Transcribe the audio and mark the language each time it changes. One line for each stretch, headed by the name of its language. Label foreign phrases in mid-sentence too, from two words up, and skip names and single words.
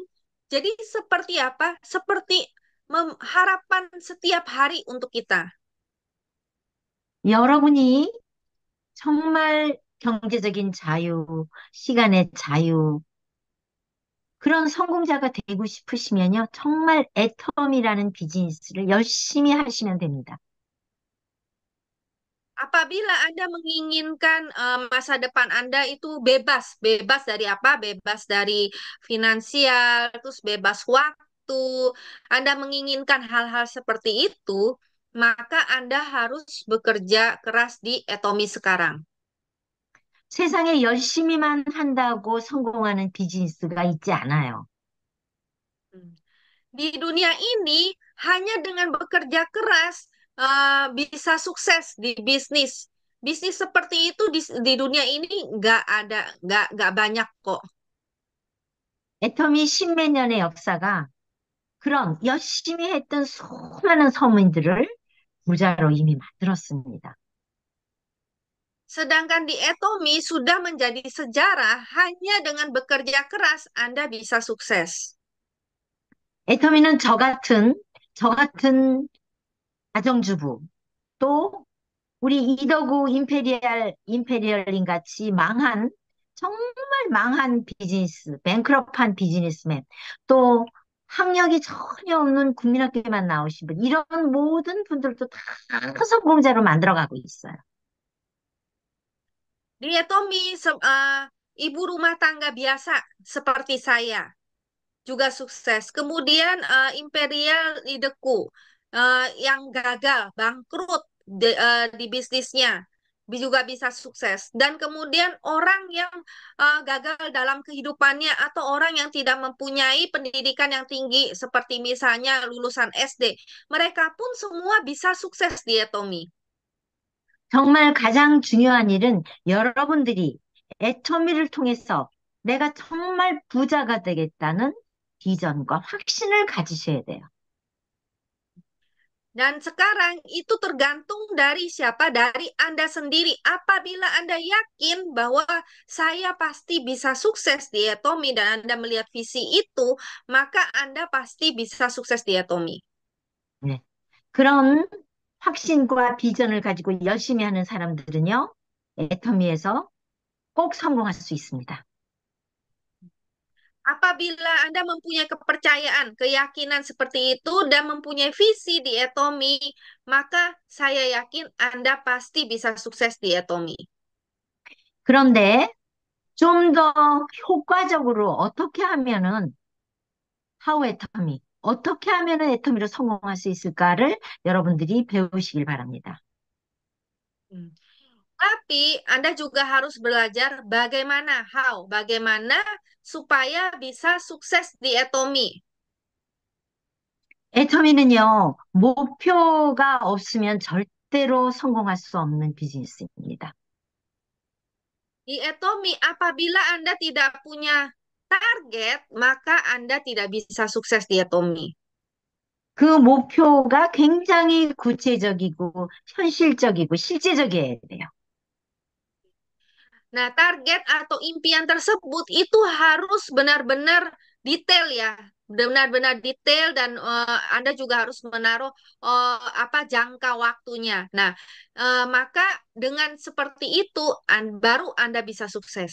Indonesian: Jadi seperti apa? Seperti harapan setiap hari untuk kita.
Korean: 여러분이 정말 경제적인 자유, 시간의 자유, 그런 성공자가 되고 싶으시면요. 정말 애텀이라는 비즈니스를 열심히 하시면 됩니다.
Indonesian: Apabila Anda menginginkan masa depan Anda itu bebas, bebas dari apa? Bebas dari finansial, terus bebas waktu. Anda menginginkan hal-hal seperti itu, maka Anda harus bekerja keras di Atomi sekarang.
Korean: 세상에 열심히만 한다고 성공하는 비즈니스가 있지 않아요. Hmm.
Indonesian: Di dunia ini hanya dengan bekerja keras bisa sukses di bisnis. Bisnis seperti itu di dunia ini nggak banyak kok.
Korean: 애텀이 십몇 년의 역사가 그런 열심히 했던 수많은 서민들을 부자로 이미 만들었습니다.
Indonesian: Sedangkan di Atomi sudah menjadi sejarah hanya dengan bekerja keras Anda bisa sukses.
Korean: 애터미는 저 같은 가정주부, 또 우리 이더구 임페리얼린 같이 정말 망한 뱅크럽한 비즈니스맨, 또 학력이 전혀 없는 국민학교에만 나오신 분, 이런 모든 분들도 다 성공자로 만들어가고 있어요.
Indonesian: Di Atomi ibu rumah tangga biasa seperti saya juga sukses. Kemudian Imperial Ideku yang gagal, bangkrut di bisnisnya juga bisa sukses. Dan kemudian orang yang gagal dalam kehidupannya atau orang yang tidak mempunyai pendidikan yang tinggi seperti misalnya lulusan SD, mereka pun semua bisa sukses di Atomi.
Korean: 정말 가장 중요한 일은 여러분들이 애터미를 통해서 내가 정말 부자가 되겠다는 비전과 확신을 가지셔야 돼요.
Indonesian: Dan sekarang itu tergantung dari siapa? Dari Anda sendiri. Apabila Anda yakin bahwa saya pasti bisa sukses di Atomi dan Anda melihat visi itu, maka Anda pasti bisa sukses di Atomi.
Korean: 네. 그런 확신과 비전을 가지고 열심히 하는 사람들은요, 애터미에서 꼭 성공할 수 있습니다.
Indonesian: Apabila Anda mempunyai kepercayaan, keyakinan seperti itu dan mempunyai visi di Atomi, maka saya yakin Anda pasti bisa sukses di Atomi.
Korean: 그런데 좀 더 효과적으로 어떻게 하면은 애터미로 성공할 수 있을까를 여러분들이 배우시길 바랍니다. Hmm.
Indonesian: Tapi Anda juga harus belajar bagaimana supaya bisa sukses di Atomi.
Korean: 애터미는요, 목표가 없으면 절대로 성공할 수 없는 비즈니스입니다.
Indonesian: Di Atomi, apabila Anda tidak punya target, maka Anda tidak bisa sukses di Atomi.
Korean: 그 목표가 굉장히 구체적이고 현실적이고 실제적이어야 돼요.
Indonesian: Nah, target atau impian tersebut itu harus benar-benar detail ya, benar-benar detail dan Anda juga harus menaruh apa jangka waktunya. Nah, maka dengan seperti itu baru Anda bisa sukses.